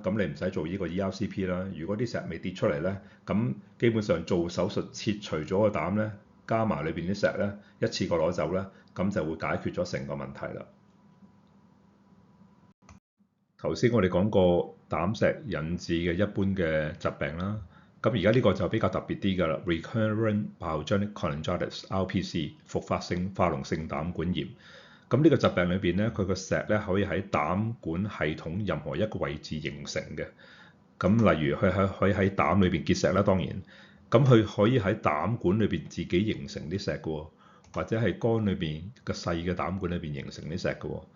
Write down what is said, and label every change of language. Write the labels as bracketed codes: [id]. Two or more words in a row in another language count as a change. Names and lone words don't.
[yue] 咁你唔使做呢個 ERCP 啦。如果啲石未跌出嚟咧，咁基本上做手術切除咗個膽咧， 加埋裏邊啲石咧，一次過攞走咧，咁就會解決咗成個問題啦。頭先我哋講過膽石引致嘅一般嘅疾病啦，咁而家呢個就比較特別啲㗎啦 ， [en] recurrent pyogenic cholangitis（RPC） [yue] 復發性化膿性膽管炎。咁呢個疾病裏邊咧，佢個石咧可以喺膽管系統任何一個位置形成嘅。咁例如佢可以喺膽裏邊結石啦，當然，咁佢可以喺膽管裏邊自己形成啲石嘅喎，或者係肝裏邊個細嘅膽管裏邊形成啲石嘅喎。